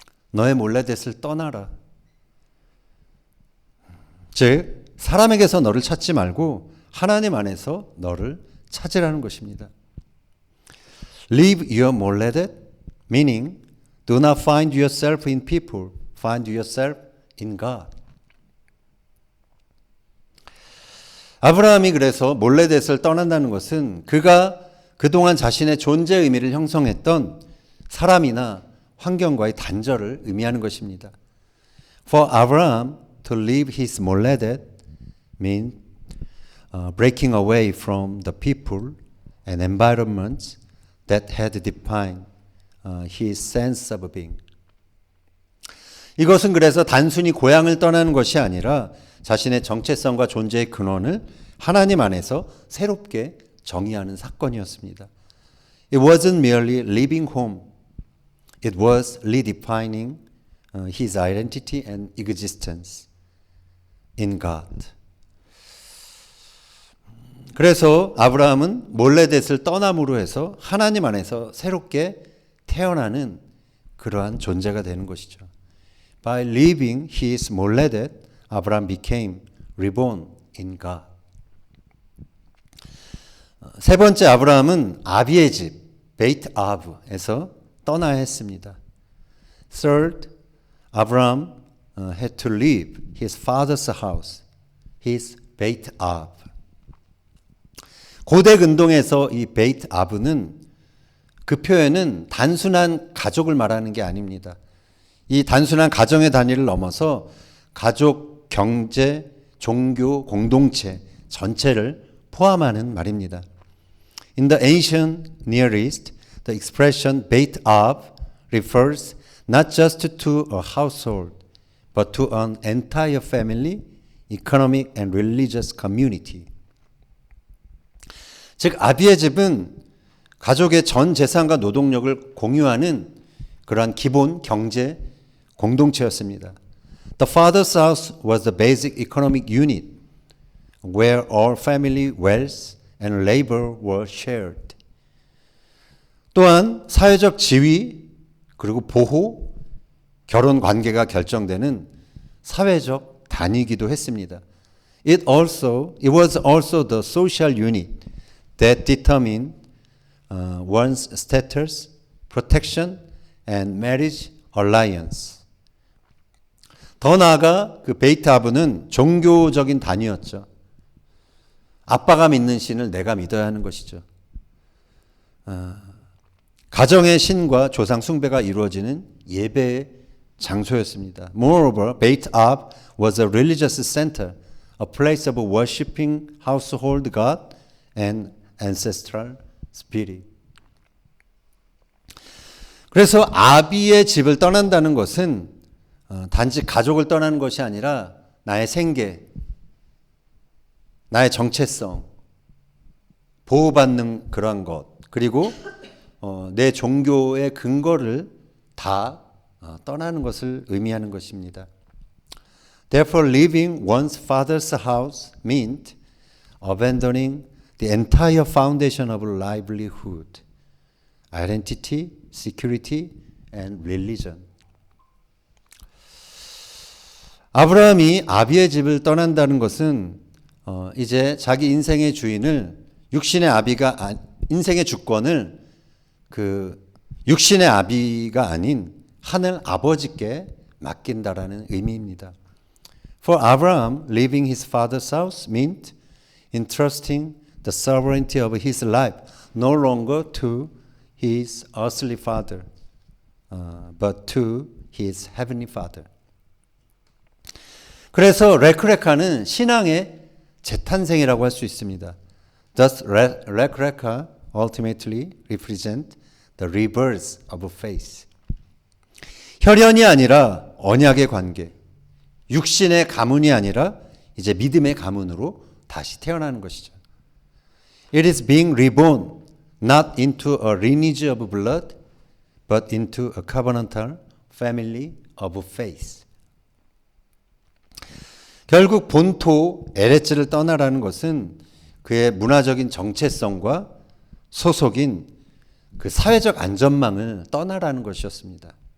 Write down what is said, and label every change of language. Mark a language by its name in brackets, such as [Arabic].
[Korean] 너의 몰레댓을 떠나라. 즉 사람에게서 너를 찾지 말고 하나님 안에서 너를 찾으라는 것입니다. [English] Leave your 몰레댓, meaning do not find yourself in people, find yourself in God. [Korean] 아브라함이 그래서 몰레댓을 떠난다는 것은 그가 그동안 자신의 존재 의미를 형성했던 사람이나 환경과의 단절을 의미하는 것입니다. [English] For Abraham to leave his 몰레댓 means breaking away from the people and environments that had defined his sense of being. [Korean] 이것은 그래서 단순히 고향을 떠나는 것이 아니라 자신의 정체성과 존재의 근원을 하나님 안에서 새롭게 정의하는 사건이었습니다. [English] It wasn't merely leaving home. It was redefining his identity and existence in God. [Korean] 그래서 아브라함은 몰레댓을 떠남으로 해서 하나님 안에서 새롭게 태어나는 그러한 존재가 되는 것이죠. [English] By leaving his 몰레댓, Abraham became reborn in God. [Korean] 세 번째 아브라함은 아비의 집, 베이트 아브에서 떠나야 했습니다. [English] Third, Abraham had to leave his father's house, his 베이트 아브. [Korean] 고대 근동에서 이 베이트 아브는 그 표현은 단순한 가족을 말하는 게 아닙니다. 이 단순한 가정의 단위를 넘어서 가족, 경제, 종교, 공동체 전체를 포함하는 말입니다. [English] In the ancient Near East, the expression Beit Ab refers not just to a household, but to an entire family, economic and religious community. [Korean] 즉 아비의 집은 가족의 전 재산과 노동력을 공유하는 그러한 기본 경제 공동체였습니다. [English] The father's house was the basic economic unit where all family wealth and labor were shared. [Korean] 또한 사회적 지위, 그리고 보호, 결혼 관계가 결정되는 사회적 단위이기도 했습니다. [English] It was also the social unit that determined one's status, protection, and marriage alliance. [Korean] 더 나아가 그 베이트 아브는 종교적인 단위였죠. 아빠가 믿는 신을 내가 믿어야 하는 것이죠. 가정의 신과 조상 숭배가 이루어지는 예배의 장소였습니다. [English] Moreover, Beit Ab was a religious center, a place of worshiping household god and ancestral spirit. [Korean] 그래서 아비의 집을 떠난다는 것은 단지 가족을 떠나는 것이 아니라 나의 생계, 나의 정체성, 보호받는 그러한 것, 그리고 내 종교의 근거를 다 떠나는 것을 의미하는 것입니다. [English] Therefore, leaving one's father's house meant abandoning the entire foundation of livelihood, identity, security, and religion. [Korean] 아브라함이 아비의 집을 떠난다는 것은 이제 자기 인생의 주인을 육신의 아비가 인생의 주권을 그 육신의 아비가 아닌 하늘 아버지께 맡긴다라는 의미입니다. [English] For Abraham, leaving his father's house meant entrusting the sovereignty of his life no longer to his earthly father, but to his heavenly father. [Korean] 그래서 레크레카는 신앙의 재탄생이라고 할 수 있습니다. [English] Thus, 레크레카 ultimately represent the rebirth of faith. [Korean] 혈연이 아니라 언약의 관계, 육신의 가문이 아니라 이제 믿음의 가문으로 다시 태어나는 것이죠. [English] It is being reborn not into a lineage of blood, but into a covenantal family of faith. [Korean] 결국 본토 에레츠를 떠나라는 것은 그의 문화적인 정체성과 소속인 그 사회적 안전망을 떠나라는 것이었습니다.